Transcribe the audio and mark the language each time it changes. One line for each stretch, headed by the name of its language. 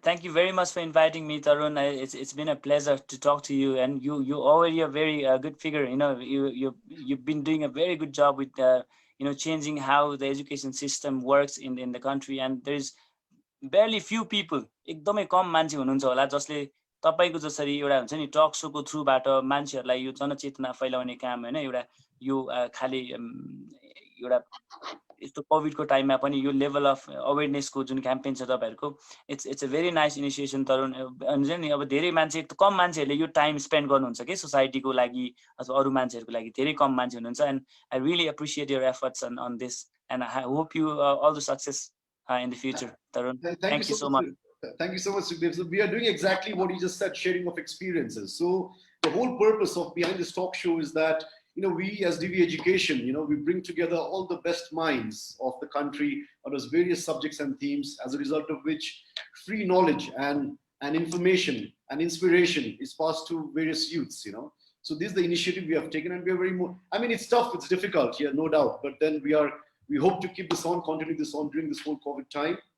English: Thank you very much for inviting me, Tarun. It's been a pleasure to talk to you, and you already a very good figure. You've been doing a very good job with changing how the education system works in the country, and there's barely few people,
Nepali: एकदमै कम मान्छे हुनुहुन्छ होला जसले तपाईको जसरी एउटा हुन्छ नि टक सोको थ्रुबाट मान्छेहरूलाई यो जनचेतना फैलाउने काम हैन एउटा यो खाली एउटा यस्तो कोभिडको टाइममा पनि यो लेभल अफ अवेरनेसको जुन क्याम्पेन छ तपाईहरुको
English: it's a very nice initiation
Nepali: तरुण हुन्छ नि अब धेरै मान्छे कम मान्छेहरूले यो टाइम स्पेन्ड गर्नुहुन्छ के सोसाइटीको लागि अथवा अरू मान्छेहरूको लागि धेरै कम मान्छे हुनुहुन्छ
English: and I really appreciate your efforts on this and I hope you all the success in the future,
Nepali: Tarun.
English: Thank you so much. Thank you so much, Sukadev. So we are doing exactly what you just said, sharing of experiences. So the whole purpose of behind this talk show is that, we as DV Education, we bring together all the best minds of the country on those various subjects and themes, as a result of which free knowledge and information and inspiration is passed to various youths, So this is the initiative we have taken, and we are it's tough, it's difficult, no doubt, but then we hope to keep this on, continue this on during this whole COVID time.